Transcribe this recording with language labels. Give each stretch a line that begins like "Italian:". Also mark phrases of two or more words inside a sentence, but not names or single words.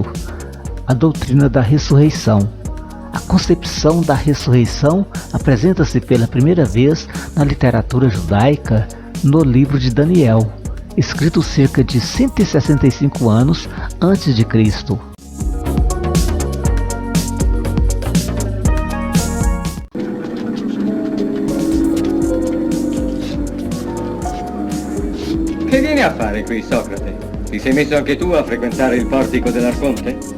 Portuguese: a doutrina da ressurreição. A concepção da ressurreição apresenta-se pela primeira vez na literatura judaica no livro de Daniel, escrito cerca de 165 anos antes de Cristo.
Italian: Che vieni a fare qui, Socrate? Ti sei messo anche tu a frequentare il portico dell'Arconte?